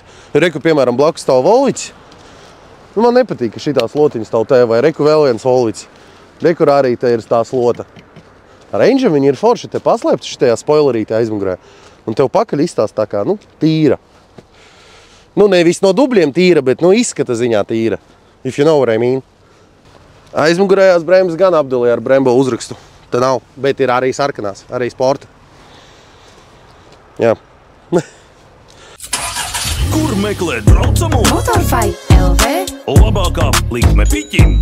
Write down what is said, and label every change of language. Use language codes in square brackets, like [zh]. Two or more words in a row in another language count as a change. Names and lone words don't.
[lv] Reku, piemēram, blakus stāv Volvics. Man nepatīk, ka šitā slotiņa stāv te, vai reku vēl viens Volvics. Rekur arī te ir tā slota. Range'am viņi ir forši, te paslēpti šitajā spoilerītē aizmugurē. Un tev pakaļ izstās tā kā, tīra. Nevis no dubļiem tīra, bet izskata ziņā tīra. [en] If you know what I mean. [lv] Aizmugurējās bremzes gan apdulē ar Brembo uzrakstu. Te nav, bet ir arī sarkanās, arī sporta. Jā. Kur meklēt braucamu? Motorfy LV. Labākā likme piķim.